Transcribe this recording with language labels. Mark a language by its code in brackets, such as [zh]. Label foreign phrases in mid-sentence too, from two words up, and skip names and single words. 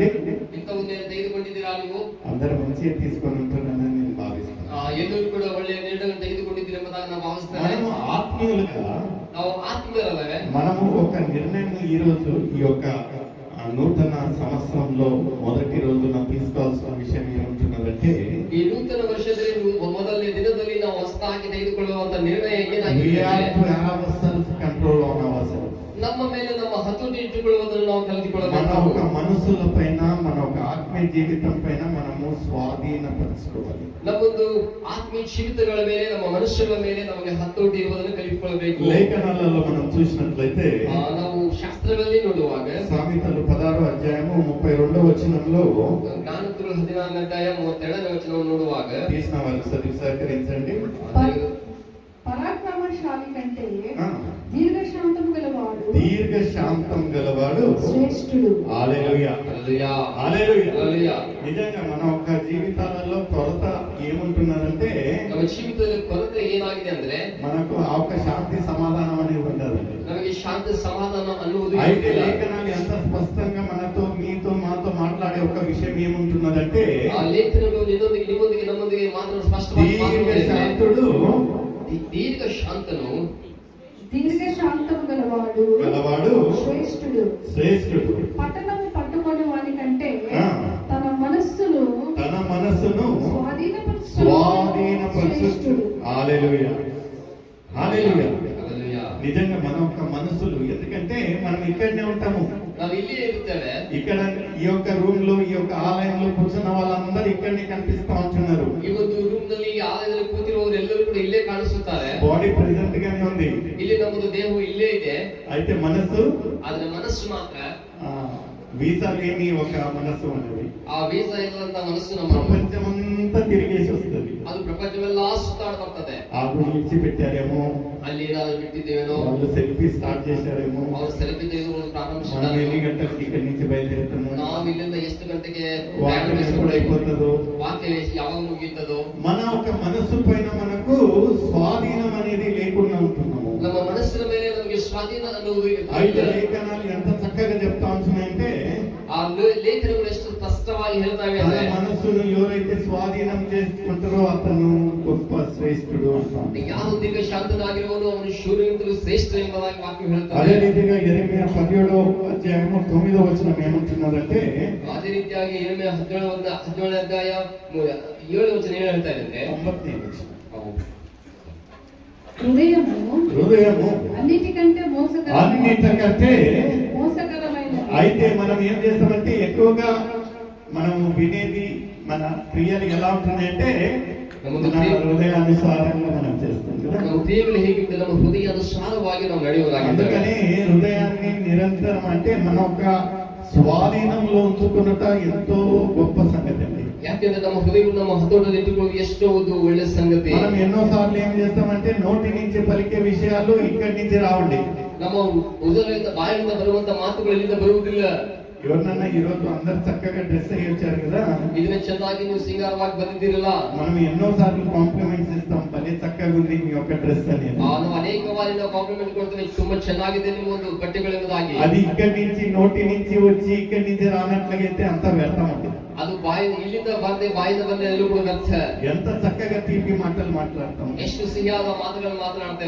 [kn] ಇಂಥವನ್ನ ತೆಗೆದುಕೊಂಡಿದ್ದೀರಾ ನೀವು? [te] అందరూ మంచిగా తీసుకొని ఉంటారని నేను భావిస్తాను. [kn] ಎಲ್ಲರೂ ಕೂಡ ಒಳ್ಳೆಯ ನಿರ್ಣಯ ತೆಗೆದುಕೊಂಡಿದ್ದೀರಿ ಎಂಬುದಾಗಿ ನಾನು ಭಾವಿಸ್ತೇನೆ. [te] మనము ఆత్మీయులుగా, [kn] ನಾವು ಆತ್ಮೀಯರಲ್ಲವೇ? [te] మనము ఒక నిర్ణయం ఈ రోజు ఈ యొక్క నూతన సంవత్సరంలో మొదటి రోజున తీసుకోవాల్సిన విషయం ఏమంటున్నదంటే, [kn] ಈ ನೂತನ ವರ್ಷದಲ್ಲಿ ಮೊದಲನೇ ದಿನದಲ್ಲಿ ನಾವು ಹೊಸದಾಗಿ ತೆಗೆದುಕೊಳ್ಳುವಂತ ನಿರ್ಣಯ [en] we [kn] ಏನಾಗಿದೆ? [en] have to have self control on ourselves. [kn] ನಮ್ಮ ಮೇಲೆ ನಮ್ಮ ಹತೋಟಿ ಇಟ್ಟುಕೊಳ್ಳುವುದನ್ನು ನಾವು [te] మన [kn] ಕಲಿತುಕೊಳ್ಳಬೇಕು. [te] ఒక మనసుల పైన, మన ఒక ఆత్మీయ జీవితం పైన మనము స్వాధీనపరచుకోవాలి. [kn] ನಮ್ಮೊಂದು ಆತ್ಮೀಯ ಜೀವಿತಗಳ ಮೇಲೆ, ನಮ್ಮ ಮನುಷ್ಯಗಳ ಮೇಲೆ ನಮಗೆ ಹತೋಟಿ ಇರುವುದನ್ನು ಕಲಿತುಕೊಳ್ಳಬೇಕು. [te] లేఖనాలలో మనం చూసినట్లయితే [kn] ನಾವು ಶಾಸ್ತ್ರಗಳಲ್ಲಿ ನೋಡುವಾಗ [te] సామెతలు 16వ అధ్యాయము 32వ వచనంలో [kn] ಜ್ಞಾನೋಕ್ತಿಗಳು 16ನೇ ಅಧ್ಯಾಯ 32ನೇ ವಚನವನ್ನು ನೋಡುವಾಗ [te] తీసిన వారు సహకరించండి. పరాక్రమశాలి కంటే ఆ. దీర్ఘశాంతం గలవాడు దీర్ఘశాంతం గలవాడు శ్రేష్ఠుడు. హల్లెలూయా, హల్లెలూయా, హల్లెలూయా. హల్లెలూయా. నిజంగా మన ఒక జీవితాలలో కొరత ఏముంటున్నదంటే, [kn] ನಮ್ಮ ಜೀವಿತದಲ್ಲಿ ಕೊರತೆ ಏನಾಗಿದೆ ಅಂದ್ರೆ [te] మనకు ఆ ఒక శాంతి సమాధానం అనేది ఉండదండి. [kn] ನಮಗೆ ಶಾಂತಿ ಸಮಾಧಾನ ಅನ್ನುವುದು [te] అయితే [kn] ಇಲ್ಲ. [te] లేఖనాలు ఎంత స్పష్టంగా మనతో, మీతో, మాతో మాట్లాడే ఒక విషయం ఏముంటున్నదంటే, [kn] ಆ ಲೇಖನಗಳು ನಿಮ್ಮೊಂದಿಗೆ ನಮ್ಮೊಂದಿಗೆ ಮಾತ್ರ ಸ್ಪಷ್ಟವಾಗಿ [te] దీర్ఘశాంతుడు [kn] ದೀರ್ಘ ಶಾಂತನು [te] దీర్ఘశాంతం గలవాడు శ్రేష్ఠుడు. శ్రేష్ఠుడు. పట్టణము పట్టుకొని వాని కంటే ఆ. తన మనస్సును స్వాధీనపరచు శ్రేష్ఠుడు. హల్లెలూయా, హల్లెలూయా. హల్లెలూయా. నిజంగా మన యొక్క మనసులు, ఎందుకంటే మనం ఇక్కడనే ఉంటాము, [kn] ನಾವು ಇಲ್ಲಿಯೇ ಇರುತ್ತೇವೆ. [te] ఇక్కడ ఈ యొక్క రూమ్ లో, ఈ యొక్క ఆలయంలో కూర్చున్న వాళ్ళందరూ ఇక్కడనే కనిపిస్తా ఉంటున్నారు. [kn] ಈ ಒಂದು ರೂಮ್ ನಲ್ಲಿ ಈ ಆಲಯದಲ್ಲಿ ಕೂತಿರುವವರು ಎಲ್ಲರೂ ಕೂಡ ಇಲ್ಲೇ ಕಾಣಿಸುತ್ತಾರೆ. [en] body present [te] గానే ఉంది, [kn] ಇಲ್ಲಿ ನಮ್ಮದು ದೇಹವು ಇಲ್ಲೇ ಇದೆ, [te] అయితే మనసు, [kn] ಆದ್ರೆ ಮನಸ್ಸು ಮಾತ್ರ [te] వీసా లేని ఒక మనసు ఉన్నది. [kn] ಆ ವೀಸಾ ಇರುವಂತ ಮನಸ್ಸು ನಮ್ಮ [te] ప్రపంచమంతా తిరిగేసి వస్తుంది. [kn] ಅದು ಪ್ರಪಂಚವೆಲ್ಲ ಸುತ್ತಾಡ ಬರ್ತದೆ. [te] ఆ గుడి విడిచిపెట్టారేమో, [kn] ಅಲ್ಲಿ ಏನಾದ್ರು ಬಿಟ್ಟಿದ್ದೇವೇನೋ, [te] వాళ్ళు [en] selfie start [te] చేశారేమో, [kn] ಅವರು ಸೆಲ್ಫಿ ತೆಗೆದುಕೊಳ್ಳಲು [te] మనం [kn] ಪ್ರಾರಂಭಿಸಿದ್ದಾರೆ. [te] ఎన్ని గంటలకి ఇక్కడి నుంచి బయలుదేరుతాము, [kn] ನಾವು ಇಲ್ಲಿಂದ ಎಷ್ಟು ಗಂಟೆಗೆ [te] వాక్యం ఎప్పుడు అయిపోతుందో, [kn] ವಾಕ್ಯ ಯಾವಾಗ ಮುಗಿಯುತ್ತದೋ, [te] మన ఒక మనసు పైన మనకు స్వాధీనం అనేది లేకుండా ఉంటున్నాము. [kn] ನಮ್ಮ ಮನಸ್ಸಿನ ಮೇಲೆ ನಮಗೆ ಸ್ವಾಧೀನ ಅನ್ನುವುದು [te] అయితే [kn] ಇರುತ್ತದೆ. [te] లేఖనాలు ఎంత చక్కగా చెప్తా ఉంటున్నాయంటే, [kn] ಆ ಲೇಖನಗಳು ಎಷ್ಟು ಸ್ಪಷ್ಟವಾಗಿ ಹೇಳ್ತಾವೆ [te] తన [kn] ಅಂದ್ರೆ, [te] మనసును ఎవరైతే స్వాధీనం చేసుకుంటారో అతను గొప్ప శ్రేష్ఠుడు అంటాం. [kn] ಯಾವ ದೀರ್ಘ ಶಾಂತನಾಗಿರುವನು ಅವನು ಶೂರನಿಂದಲೂ ಶ್ರೇಷ್ಠ ಎಂಬುದಾಗಿ ವಾಕ್ಯ [te] అదే [kn] ಹೇಳ್ತಾನೆ. [te] రీతిగా యెరెమీయా 17వ అధ్యాయము 9వ వచనం ఏమంటున్నారంటే, [kn] ಅದೇ ರೀತಿಯಾಗಿ ಯೆರೆಮೀಯ 17ನೇ ಅಧ್ಯಾಯ 7ನೇ ವಚನ ಏನು ಹೇಳ್ತಾ ಇದೆ? [te] 9ನೇ వచనం. హృదయము అన్నిటికంటే అన్నిటికంటే మోసకరమైన. అయితే మనం ఏం చేస్తామంటే, ఎక్కువగా మనము వినేది, మన క్రియలు ఎలా ఉంటున్నాయంటే మన హృదయానుసారంగా మనం చేస్తాం కదా. [kn] ನಮ್ಮ ಕ್ರಿಯೆಗಳು ಹೇಗಿರುತ್ತೆ? ನಮ್ಮ ಹೃದಯಾನುಸಾರವಾಗಿ ನಾವು ನಡೆಯುವುದಾಗಿದೆ. [te] అందుకని హృదయాన్ని నిరంతరం, అంటే మన ఒక స్వాధీనంలో ఉంచుకున్నట ఎంతో గొప్ప సంగతి అండి. [kn] ಯಾಕೆಂದ್ರೆ ನಮ್ಮ ಹೃದಯವನ್ನು ನಮ್ಮ ಹತೋಟದಲ್ಲಿ ಇಟ್ಟುಕೊಳ್ಳುವುದು ಎಷ್ಟೋ ಒಂದು ಒಳ್ಳೆ ಸಂಗತಿ. [te] మనం ఎన్నో సార్లు ఏం చేస్తామంటే, నోటి నుంచి పలికే విషయాలు ఇక్కడి నుంచి రావండి. [kn] ನಮ್ಮ ಉದರದಿಂದ ಬಾಯಿಂದ ಬರುವಂತ ಮಾತುಗಳು ಎಲ್ಲಿಂದ ಬರುವುದಿಲ್ಲ. [te] ఎవరినన్నా ఈ రోజు అందరు చక్కగా డ్రెస్ అయ్యి వచ్చారు కదా, [kn] ಇದನ್ನ ಚೆನ್ನಾಗಿ ನೀವು ಸಿಂಗಾರವಾಗಿ ಬಂದಿದ್ದೀರಲ್ಲ, [te] మనం ఎన్నో సార్లు కాంప్లిమెంట్స్ ఇస్తాం, భలే చక్కగా ఉంది మీ యొక్క డ్రెస్ అనేది. [kn] ನಾವು ಅನೇಕ ಬಾರಿ ನಾವು ಕಾಂಪ್ಲಿಮೆಂಟ್ ಕೊಡ್ತೇವೆ, ತುಂಬಾ ಚೆನ್ನಾಗಿದೆ ನಿಮ್ಮ ಒಂದು ಬಟ್ಟೆಗಳೆಂಬುದಾಗಿ. [te] అది ఇక్కడి నుంచి నోటి నుంచి వచ్చి ఇక్కడి నుంచి రానట్లయితే అంతా వ్యర్థం ఉంటుంది. [kn] ಅದು ಬಾಯಿ ಇಲ್ಲಿಂದ ಬಂದೆ ಬಾಯಿಂದ ಬಂದೆ ಎಲ್ಲೂ ಕೂಡ ವ್ಯರ್ಥ. [te] ఎంత చక్కగా తీపి మాటలు మాట్లాడతాం, [kn] ಎಷ್ಟು ಸಿಹಿಯಾದ ಮಾತುಗಳನ್ನು ಮಾತನಾಡ್ತೇವೆ.